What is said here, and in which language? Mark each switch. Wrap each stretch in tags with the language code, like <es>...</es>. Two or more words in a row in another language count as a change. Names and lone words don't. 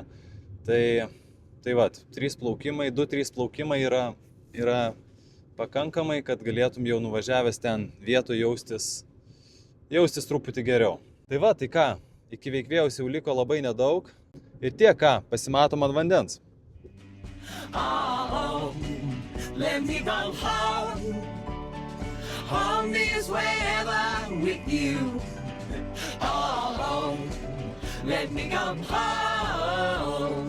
<lt>Tai 2-3 plaukimai yra pakankamai, kad galėtum jau nuvažiavęs ten vietoje jaustis truputį geriau. Tai ką, iki Veikvėjos jau liko labai nedaug ir pasimatom ant vandens.</lt> <en>Oh, let me go home. Home is wherever with you. Oh, let me go home.</en>